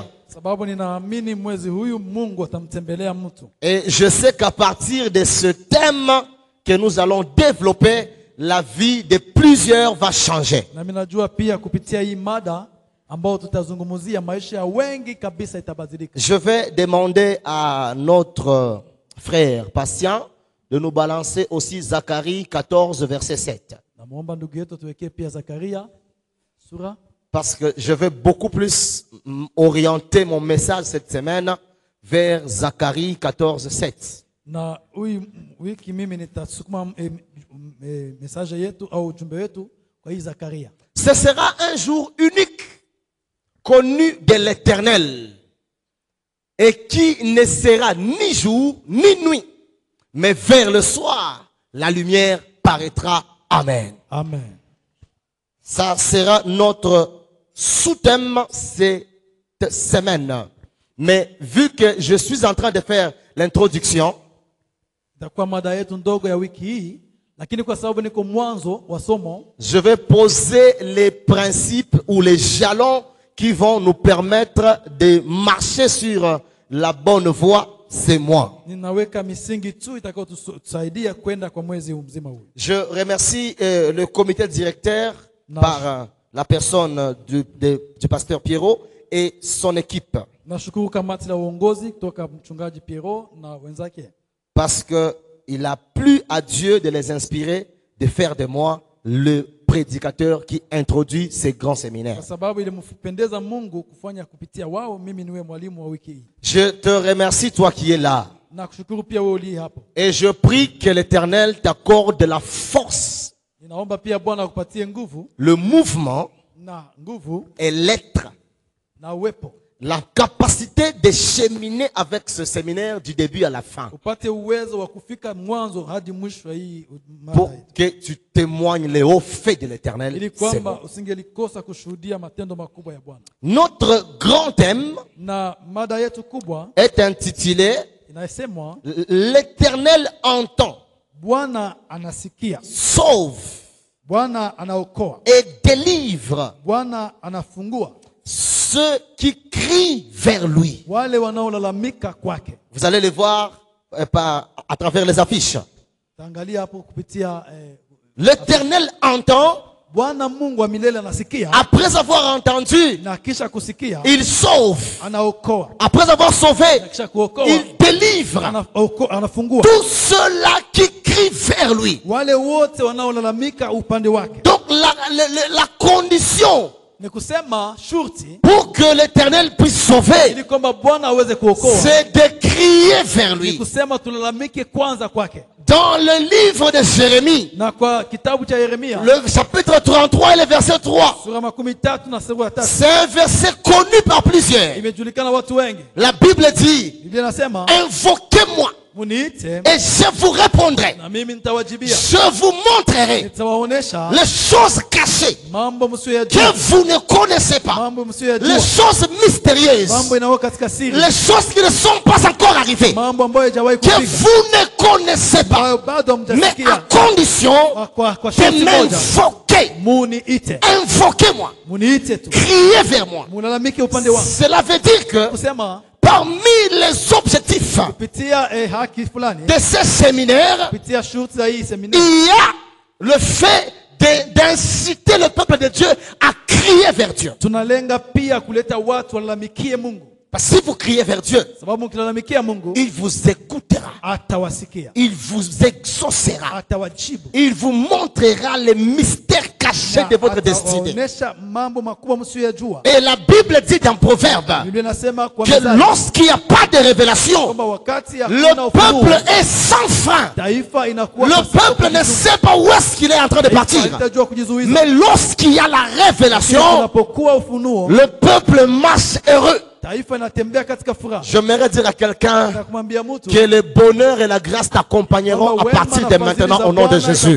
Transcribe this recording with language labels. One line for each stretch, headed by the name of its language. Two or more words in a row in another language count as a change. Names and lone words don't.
Swahili: sababu ninaamini mwezi huyu Mungu atamtembelea mtu.
French: Et je sais qu'à partir de ce thème que nous allons développer, la vie de plusieurs va changer.
Swahili: Na mimi najua pia kupitia hii mada ambao tutazungumzia maisha ya wengi kabisa itabadilika.
French: Je vais demander à notre frère patient de nous balancer aussi Zacharie 14, verset 7.
Swahili: Namuomba ndugu yetu tuwekee pia Zakaria sura,
French: Parce que je vais beaucoup plus orienter mon message cette semaine vers Zacharie 14, 7.
Swahili: na wiki mimi nitasukuma message yetu au ujumbe wetu kwa hii Zakaria.
French: Ce sera un jour unique, connu de l'Éternel, et qui ne sera ni jour ni nuit, mais vers le soir, la lumière paraîtra. Amen. Amen. Ça sera notre sous-thème cette semaine. Mais vu que je suis en train de faire l'introduction,
Swahili: Itakuwa mada yetu ndogo ya wiki hii, lakini kwa sababu niko mwanzo wa somo,
French: je vais poser les principes ou les jalons qui vont nous permettre de marcher sur la bonne voie. C'est moi.
Swahili: ninaweka misingi tu itakayotusaidia kwenda kwa mwezi mzima huu.
French: Je remercie le comité directeur Non. par la personne du pasteur Pierrot et son équipe.
Swahili: Nashukuru kamati la uongozi kutoka mchungaji Piero na wenzake,
French: Parce qu'il a plu à Dieu de les inspirer, de faire de moi le prédicateur qui introduit ces grands séminaires.
Swahili: kwa sababu ilimpendeza Mungu kufanya kupitia wao mimi niwe mwalimu wa wiki hii.
French: Je te remercie, toi qui es là.
Swahili: Na kushukuru pia wewe uliye hapo.
French: Et je prie que l'Éternel t'accorde la force,
Swahili: Ninaomba pia Bwana akupatie nguvu
French: le mouvement
Swahili: na nguvu
French: et l'être,
Swahili: na uwepo,
French: la capacité de cheminer avec ce séminaire du début à la fin.
Swahili: upate uwezo wa kufika mwanzo hadi mwisho hii
French: Pour
Swahili: mada,
French: que tu témoignes les hauts faits de l'Éternel.
Swahili: ili
French: C'est
Swahili: kwamba
French: bon.
Swahili: usingelikosa kushuhudia matendo makubwa ya Bwana.
French: Notre grand thème
Swahili: Na mada yetu kubwa
French: est intitulé
Swahili: inasemwa
French: L'Éternel entend,
Swahili: Bwana anasikia,
French: sauve
Swahili: Bwana anaokoa,
French: et délivre
Swahili: Bwana anafungua
French: ceux qui crient vers lui.
Swahili: wale wanaolalamika kwake.
French: Vous allez les voir à travers les affiches.
Swahili: Taangalia hapo kupitia
French: L'Éternel entend
Swahili: Bwana Mungu wa milele anasikia,
French: après avoir entendu,
Swahili: na kisha kusikia
French: il sauve.
Swahili: anaokoa,
French: Après avoir sauvé,
Swahili: na kisha kuokoa
French: il délivre
Swahili: anafungua
French: tous ceux-là qui crient vers lui.
Swahili: wale wote wanaolalamika upande wake.
French: Donc la condition
Swahili: Ni kusema shurti
French: pour que l'Éternel puisse sauver,
Swahili: ili kwamba Bwana aweze kuokoa,
French: c'est de crier vers
Swahili: ni
French: lui.
Swahili: kusema tulalamike kwanza kwake.
French: Dans le livre de Jérémie,
Swahili: Na kwa kitabu cha Yeremia
French: le chapitre 33 et le verset 3,
Swahili: sura 13 na sura 3,
French: c'est un verset connu par plusieurs.
Swahili: imejulikana watu wengi.
French: La Bible dit,
Swahili: Biblia inasema
French: invoquez-moi
Swahili: muniite
French: et je vous répondrai.
Swahili: na mimi nitawajibia,
French: Je vous montrerai
Swahili: nitawaonesha
French: les choses cachées
Swahili: mambo
French: que
Swahili: msiyojua,
French: vous ne connaissez pas,
Swahili: mambo
French: les
Swahili: msiyojua,
French: choses mystérieuses,
Swahili: mambo inayo katika siri,
French: les choses qui ne sont pas encore arrivées,
Swahili: mambo ambayo haijawahi
French: que
Swahili: kufika,
French: vous ne connaissez pas,
Swahili: ambayo bado
French: mais à
Swahili: hamjasikia.
French: condition
Swahili: Kwa
French: de
Swahili: sharti moja,
French: m'invoquer.
Swahili: muniite,
French: Invoquez-moi,
Swahili: muniite tu,
French: criez vers moi.
Swahili: mulalamike upande wangu.
French: Cela veut dire que
Swahili: Kusema
French: parmi les objectifs
Swahili: kupitia haki fulani,
French: de ces séminaires,
Swahili: kupitia shurti za hii seminari,
French: il y a le fait d'inciter le peuple de Dieu à crier vers Dieu.
Swahili: tunalenga pia kuleta watu walalamikie Mungu,
French: Parce que si vous criez vers Dieu,
Swahili: sababu mkilalamikia Mungu
French: il vous écoutera,
Swahili: atawasikia,
French: il vous exaucera,
Swahili: atawajibu,
French: il vous montrera les mystères cachés de votre destinée.
Swahili: atawaonesha mambo makubwa msiyojua.
French: Et la Bible dit dans Proverbe
Swahili: Biblia inasema kwa
French: que
Swahili: Mithali
French: lorsqu'il n'y a pas de révélation,
Swahili: kwamba wakati hakuna
French: le
Swahili: ufunuo,
French: peuple est sans frein.
Swahili: taifa inakuwa
French: Le
Swahili: pasipo
French: peuple ne
Swahili: kujizuia.
French: sait pas où est-ce qu'il est en train de partir.
Swahili: Haitajua kujizuiza.
French: Mais lorsqu'il y a la révélation,
Swahili: Unapokuwa ufunuo,
French: le peuple marche heureux.
Swahili: taifa inatembea katika furaha.
French: J'aimerais dire à quelqu'un
Swahili: Na kumwambia mtu
French: que le bonheur et la grâce t'accompagneront à partir de maintenant au nom de Jésus.